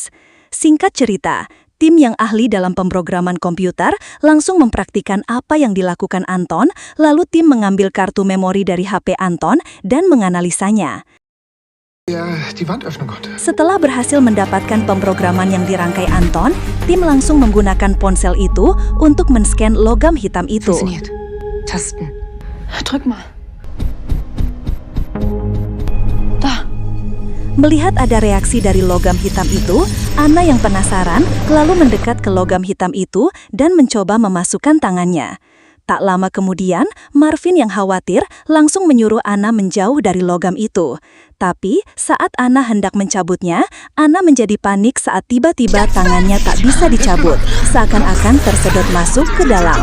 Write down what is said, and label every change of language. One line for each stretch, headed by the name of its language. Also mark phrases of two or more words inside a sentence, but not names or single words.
Indonesian: Singkat cerita, tim yang ahli dalam pemrograman komputer langsung mempraktikkan apa yang dilakukan Anton, lalu tim mengambil kartu memori dari HP Anton dan menganalisanya. Setelah berhasil mendapatkan pemrograman yang dirangkai Anton, tim langsung menggunakan ponsel itu untuk men-scan logam hitam itu.
German: Tasten. Drück mal. Da.
Indonesian: Melihat ada reaksi dari logam hitam itu, Anna yang penasaran lalu mendekat ke logam hitam itu dan mencoba memasukkan tangannya. Tak lama kemudian, Marvin yang khawatir langsung menyuruh Anna menjauh dari logam itu. Tapi, saat Anna hendak mencabutnya, Anna menjadi panik saat tiba-tiba tangannya tak bisa dicabut, seakan-akan tersedot masuk ke dalam.